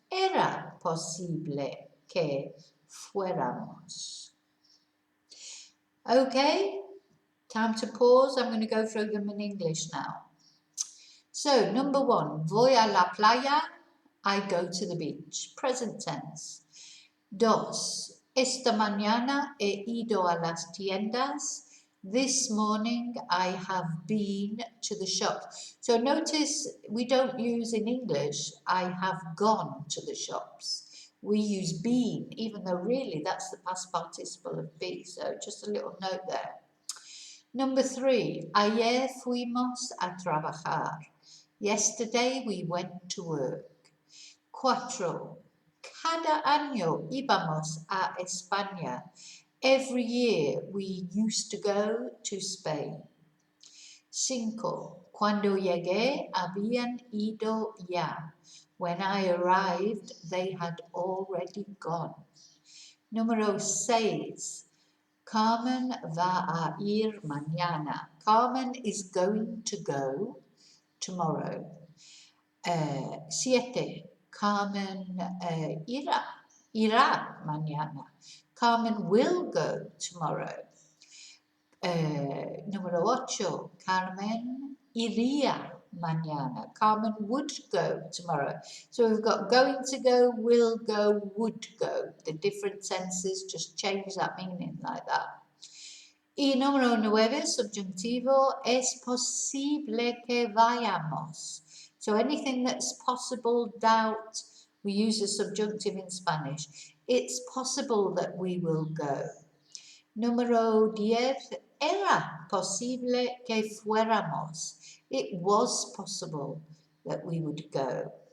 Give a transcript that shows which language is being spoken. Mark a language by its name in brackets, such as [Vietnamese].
[Spanish] Era posible que fuéramos. [English] Okay, time to pause. I'm going to go through them in English now. So, number 1. [Spanish] Voy a la playa. [English] I go to the beach. Present tense. 2. [Spanish] Esta mañana he ido a las tiendas. [English] This morning I have been to the shop. So notice we don't use in English, I have gone to the shops. We use been, even though really that's the past participle of be. So just a little note there. Number 3, [Spanish] ayer fuimos a trabajar. [English] Yesterday we went to work. 4. [Spanish] Cada año íbamos a España. [English] Every year we used to go to Spain. 5. [Spanish] Cuando llegué, habían ido ya. [English] When I arrived, they had already gone. [Spanish] Número 6. Carmen va a ir mañana. [English] Carmen is going to go tomorrow. [Spanish] 7. Carmen irá mañana. [English] Carmen will go tomorrow. [Spanish] Número 8. Carmen iría mañana. [English] Carmen would go tomorrow. So we've got going to go, will go, would go. The different tenses just change that meaning like that. [Spanish] Y número 9, subjuntivo, es posible que vayamos. [English] So anything that's possible, doubt, we use a subjunctive in Spanish. It's possible that we will go. [Spanish] Número 10, era posible que fuéramos. [English] It was possible that we would go.